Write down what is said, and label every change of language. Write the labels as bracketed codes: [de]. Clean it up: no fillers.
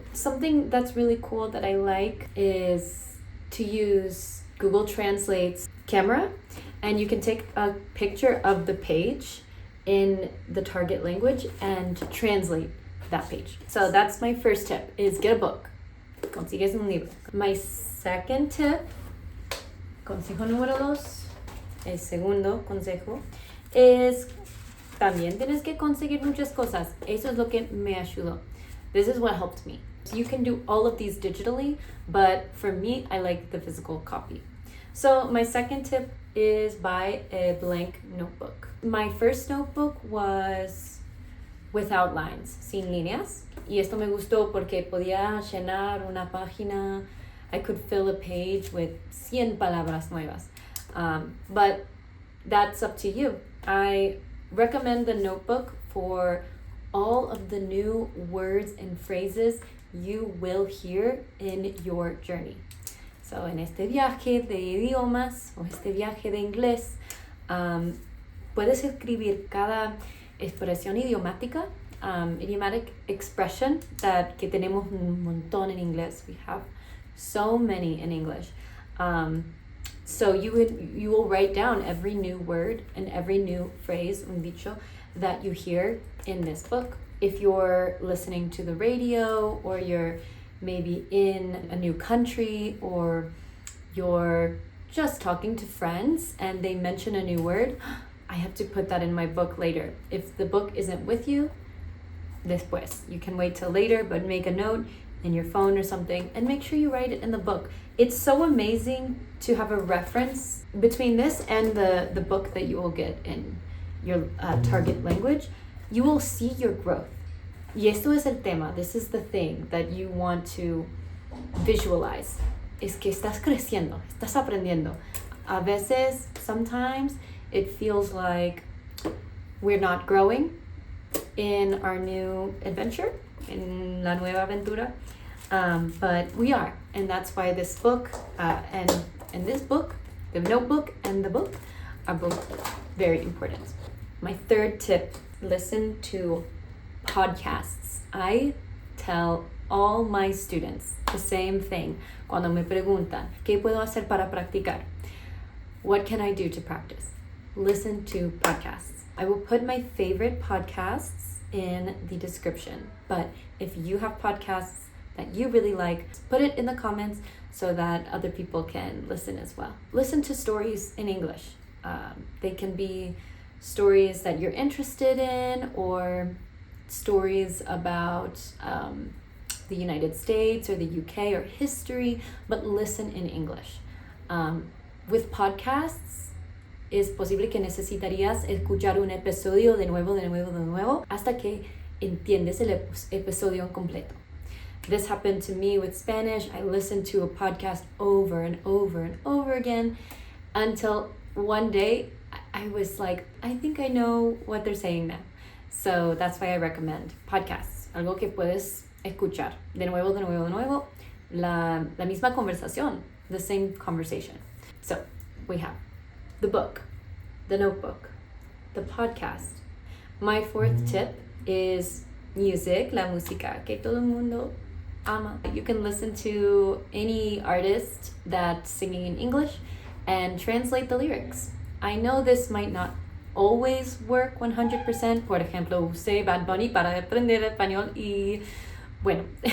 [en] Something that's really cool that I like is to use Google Translate's camera, and you can take a picture of the page in the target language and translate that page. So that's my first tip, is get a book. [es] Consigues un libro. [en] My second tip, [es] consejo número 2, el segundo consejo, es también tienes que conseguir muchas cosas. Eso es lo que me ayudó. [en] This is what helped me. So you can do all of these digitally, but for me, I like the physical copy. So my second tip is buy a blank notebook. My first notebook was without lines, [es] sin líneas. Y esto me gustó porque podía llenar una página. [en] I could fill a page with 100 [es] palabras nuevas. [en] But that's up to you. I recommend the notebook for all of the new words and phrases you will hear in your journey. [es] So, en este viaje de idiomas o este viaje de inglés, puedes escribir cada expresión idiomática, [en] idiomatic expression [es] que tenemos un montón en inglés. [en] We have so many in English. So you will write down every new word and every new phrase, [es] un dicho, [en] that you hear in this book. If you're listening to the radio or you're maybe in a new country or you're just talking to friends and they mention a new word, I have to put that in my book later. If the book isn't with you, [es] después. [en] You can wait till later, but make a note in your phone or something and make sure you write it in the book. It's so amazing to have a reference between this and the book that you will get in your target language. You will see your growth. [es] Y esto es el tema. [en] This is the thing that you want to visualize. [es] Es que estás creciendo, estás aprendiendo. A veces, [en] sometimes, it feels like we're not growing in our new adventure, in [es] la nueva aventura. [en] But we are. And that's why this book and this book, the notebook and the book, are both very important. My third tip, listen to podcasts. I tell all my students the same thing [es] cuando me preguntan, ¿qué puedo hacer para practicar? [en] What can I do to practice? Listen to podcasts. I will put my favorite podcasts in the description, but if you have podcasts that you really like, put it in the comments so that other people can listen as well. Listen to stories in English. They can be stories that you're interested in or stories about the United States or the UK or history, but listen in English. With podcasts, [es] es posible que necesitarías escuchar un episodio de nuevo, hasta que entiendes el episodio completo. [en] This happened to me with Spanish. I listened to a podcast over and over and over again until one day I was like, I think I know what they're saying now. So that's why I recommend podcasts. [es] Algo que puedes escuchar de nuevo, la misma conversación, [en] the same conversation. So we have the book, the notebook, the podcast. My fourth tip is music, [es] la música, que todo el mundo ama. [en] You can listen to any artist that's singing in English and translate the lyrics. I know this might not always work 100%. [es] Por ejemplo, usé Bad Bunny para aprender español y bueno.